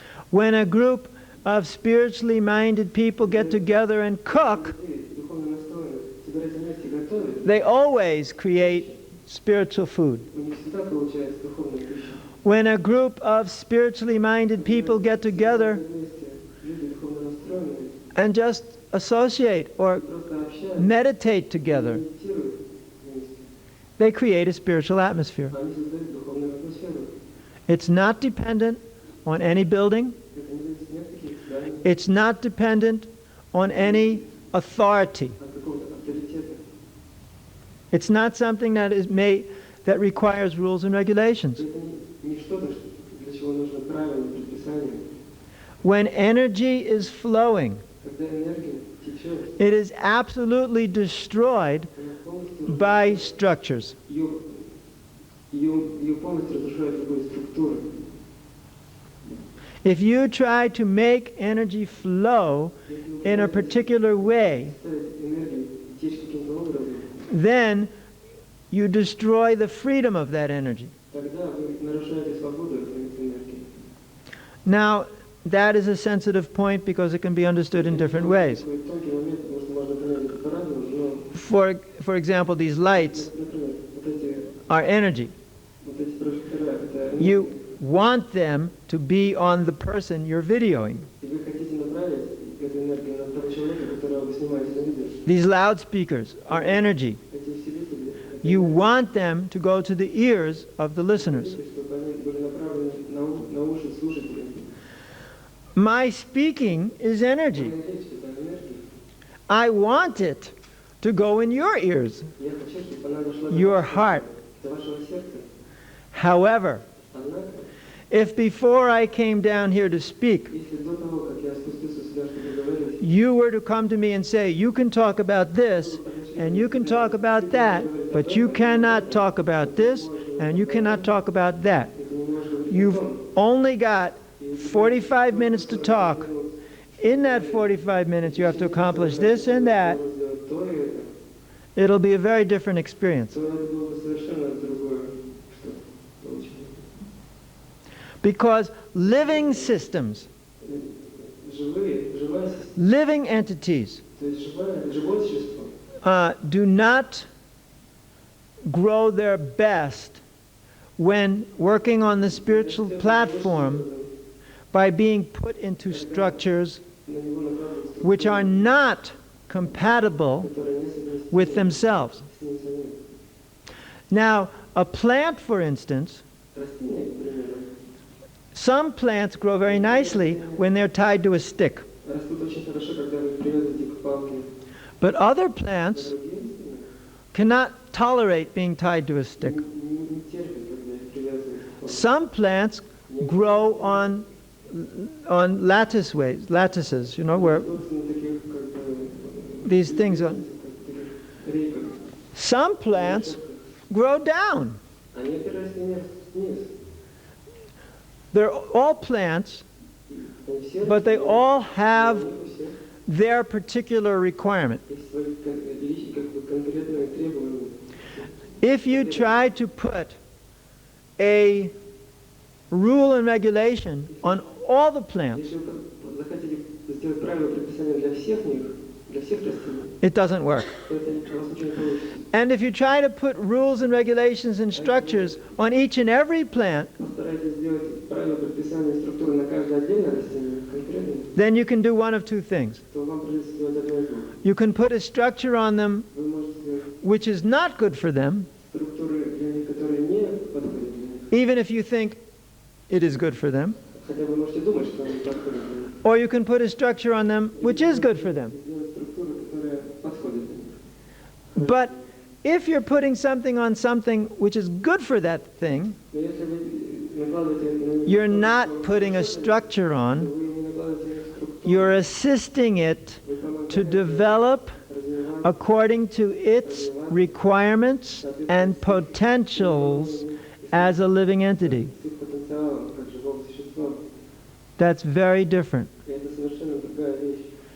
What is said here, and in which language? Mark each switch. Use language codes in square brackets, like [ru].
[en] When a group of spiritually minded people get together and cook, [ru] Люди духовно настроены, собираются вместе и готовят, [en] they always create spiritual food. [ru] у них всегда получается духовная пища. [en] When a group of spiritually minded people get together [ru] Вместе люди духовно настроенные [en] and just associate or [ru] просто общаются, [en] meditate together, [ru] медитируют вместе, [en] they create a spiritual atmosphere. [ru] они создают духовную атмосферу. [en] It's not dependent on any building. [ru] Это не зависит ни от каких зданий, [en] It's not dependent on any authority. [ru] от какого-то авторитета. [en] It's not something that requires rules and regulations. [ru] Это не что-то, для чего нужно правила, предписания. [en] When energy is flowing, [ru] Когда энергия течет, [en] it is absolutely destroyed [ru] она полностью [en] by structures. [ru] ее полностью разрушает любые структуры. [en] If you try to make energy flow in a particular way, [ru] Заставить энергию течь каким-то образом, [en] then you destroy the freedom of that energy. [ru] тогда вы нарушаете свободу этой энергии. [en] Now, that is a sensitive point because it can be understood in different ways. [ru] Такой тонкий момент, потому что можно понять это по-разному, но [en] For example, these lights [ru] Например, вот эти, [en] are energy. [ru] вот эти прожектора, это [en] You want them to be on the person you're videoing. [ru] и вы хотите направить эту энергию на того человека, которого вы снимаете на видео. [en] These loudspeakers are energy. [ru] Эти усилители, это [en] You want them to go to the ears of the listeners. [ru] чтобы они были направлены на уши слушателей. [en] My speaking is energy. [ru] Моя речь — это энергия. [en] I want it to go in your ears, [ru] Я хочу, чтобы она дошла до [en] your heart. [ru] до вашего сердца. [en] However, [ru] Однако, [en] if before I came down here to speak, [ru] если до того, как я спустился сюда, чтобы говорить, [en] you were to come to me and say, you can talk about this and you can talk about that, but you cannot talk about this and you cannot talk about that. [ru] ты не можешь говорить о [en] You've [ru] том, [en] only got 45 minutes to talk. In that 45 minutes, you have to accomplish this and that. [ru] чтобы сделать то и это, [en] It'll be a very different experience. [ru] то это было бы совершенно другое, что получилось. [en] Because living systems, [ru] Живая система, [en] living entities, [ru] то есть живое существо, [en] do not grow their best when working on the spiritual platform by being put into structures [ru] на него накладывают структуры, [en] which are not compatible [ru] которые не совместимы [en] with themselves. [ru] с ним самим. [en] Now, a plant, for instance, [ru] Растения, к примеру, [en] some plants grow very nicely when they're tied to a stick. [ru] растут очень хорошо, когда вы привязываете к палке. [en] But other plants [ru] Другие растения [en] cannot tolerate being tied to a stick. [ru] не терпят, когда их привязывают к палке. [en] Some plants grow on lattices, you know, where [ru] Растут на таких, как бы, [en] these things are. [ru] таких рейках. [en] Some plants grow down. [ru] А некоторые растения растут вниз. [en] They're all plants, [ru] Они все [en] but they [ru] растения, [en] all [ru] но [en] have [ru] у них у всех [en] their particular requirement. [ru] есть свои как бы конкретные требования. [en] If you try to put a rule and regulation on all the plants, [ru] Если вы захотите сделать правила предписания для всех них, для всех растений, [en] it doesn't work. [ru] то это у вас ничего не получится. [en] And if you try to put rules and regulations and structures on each and every plant, [ru] Постарайтесь сделать правила предписания и структуры на каждое отдельное растение, конкретно, [en] then you can do one of two things. [ru] то вам придется сделать одно из двух. [en] You can put a structure on them [ru] Вы можете сделать [en] which is not good for them, [ru] структуры для них, которые не подходят для них. [en] even if you think it is good for them. [ru] Хотя вы можете думать, что они подходят для них. [en] Or you can put a structure on them which is good for them. [ru] И сделать структуры, которые подходят для них. [en] But if you're putting something on something which is good for that thing, [ru] Но если вы накладываете на них [en] you're [ru] то, [en] not [ru] что [en] putting a [ru] хорошо, [en] structure [ru] то [en] on, [ru] вы не накладываете на них структуру, [en] you're assisting it [ru] вы помогаете [en] to develop [ru] развивать [en] according to its requirements and potentials as a living entity. [ru] с их потенциалом как живого существа. [en] That's very different. [ru] И это совершенно другая вещь.